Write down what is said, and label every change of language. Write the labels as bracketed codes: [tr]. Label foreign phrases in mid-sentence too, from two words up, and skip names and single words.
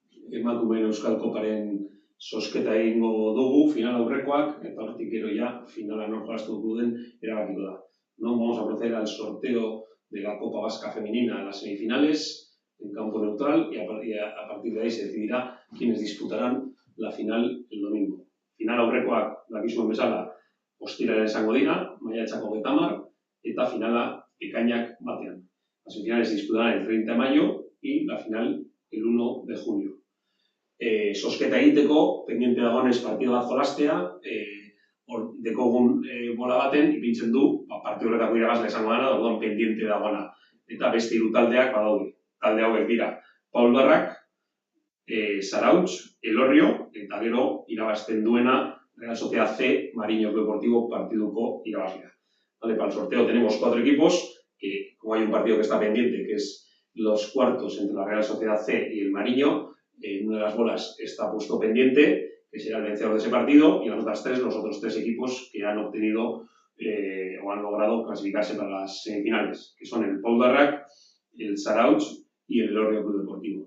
[eu] emakumeen Euskal Koparen zozketa egingo dugu, final aurrekoak, eta hortik gero ya, finala nor jolastuko den erabakiko da. [es] No vamos a proceder al sorteo de la Copa Vasca Femenina a las semifinales en campo neutral y a partir de ahí se decidirá quiénes disputarán la final el domingo. [eu] Final aurrekoak, dakizuen bezala, ostiralean izango dira, maiatzak 30 eta finala ekainak batean. [es] Las semifinales se disputarán el 30 de mayo y la final el 1 de junio. [eu] Zozketa egiteko, pendiente dagoenez partido bat jolastea, hor dekogun bola baten, ipintzen du, partidu horretako irabazle izango dena, orduan pendiente dagoena. Eta beste 3 taldeak badaude. Talde hauek dira, Paul Barrak, Zarautz, Elorrio, eta gero irabazten duena Real Sociedad C, Mariño Deportivo, partiduko irabazlea. [es] Vale, para el sorteo tenemos 4 equipos, que como hay un partido que está pendiente, que es los cuartos entre la Real Sociedad C y el Mariño, en una de las bolas está puesto pendiente, que será el vencedor de ese partido, y las otras 3, los otros 3 equipos que han obtenido o han logrado clasificarse para las semifinales, que son el Paul Barrac, el Zarautz y el Elorrio Club Deportivo.